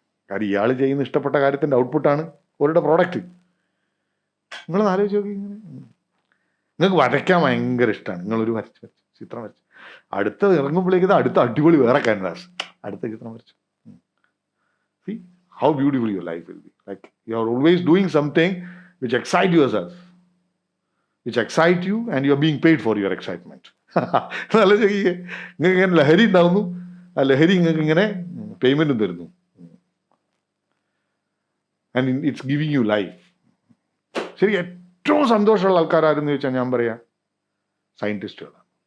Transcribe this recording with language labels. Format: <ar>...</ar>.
<ml>കാര്യം ഇയാൾ ചെയ്യുന്ന ഇഷ്ടപ്പെട്ട കാര്യത്തിൻ്റെ ഔട്ട്പുട്ടാണ് അവരുടെ പ്രോഡക്റ്റ്. നിങ്ങളൊന്ന് ആലോചിച്ച് നോക്കി. ഇങ്ങനെ നിങ്ങൾക്ക് വരയ്ക്കാൻ ഭയങ്കര ഇഷ്ടമാണ്, നിങ്ങളൊരു ചിത്രം വരച്ച് അടുത്ത ഇറങ്ങുമ്പോഴേക്കും അടുത്ത അടിപൊളി വേറെ ക്യാൻവാസ്, അടുത്ത ചിത്രം വരച്ചു.</ml> <en>See how beautiful your life will be. Like you are always doing something which excite yourself, which excite you, and you are being paid for your excitement.</en> <ml>നല്ല ചോദിക്കേ, നിങ്ങൾക്ക് ഇങ്ങനെ ലഹരി ഉണ്ടാവുന്നു, ആ ലഹരി നിങ്ങൾക്ക് ഇങ്ങനെ പേയ്മെൻറ്റും തരുന്നു.</ml> <en>And it's giving you life.</en> <ml>ശരി, ഏറ്റവും സന്തോഷമുള്ള ആൾക്കാരാരെന്ന് ചോദിച്ചാൽ ഞാൻ പറയാം സയൻറ്റിസ്റ്റുകളാണ്.</ml>